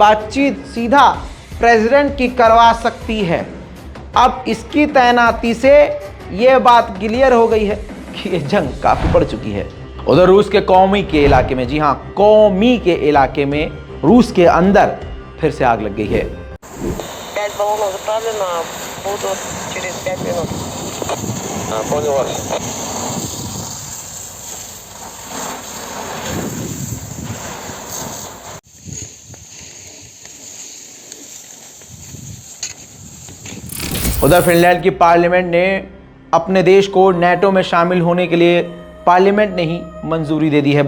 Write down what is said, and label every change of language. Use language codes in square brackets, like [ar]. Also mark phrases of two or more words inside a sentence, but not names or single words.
[hi] बातचीत सीधा प्रेसिडेंट की करवा सकती है। अब इसकी तैनाती से ये बात क्लियर हो गई है कि ये जंग काफी बढ़ चुकी है। उधर रूस के कौमी के इलाके में, जी हाँ, कौमी के इलाके में रूस के अंदर फिर से आग लग गई है। [ru] 5 баллонов заправлено, буду через 5 минут. Понял вас. [hi] उधर फिनलैंड की पार्लियामेंट ने अपने देश को नेटो में शामिल होने के लिए, पार्लियामेंट ने ही मंजूरी दे दी है।